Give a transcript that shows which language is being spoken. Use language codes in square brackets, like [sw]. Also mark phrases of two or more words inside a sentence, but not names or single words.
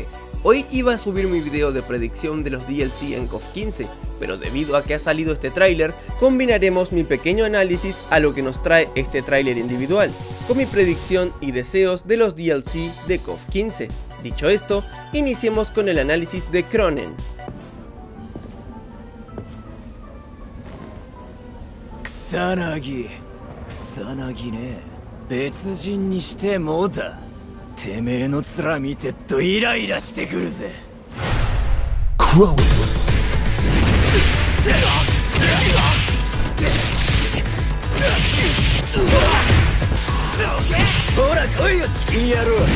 [es] Hoy iba a subir mi video de predicción de los DLC en KOF 15, pero debido a que ha salido este tráiler, combinaremos mi pequeño análisis a lo que nos trae este tráiler individual, con mi predicción y deseos de los DLC de KOF 15. Dicho esto, iniciemos con el análisis de Kronen. [ja] 草薙ね、別人にしてもうた。てめえの面見てっとイライラしてくるぜ。クワウドほら来いよチキン野郎。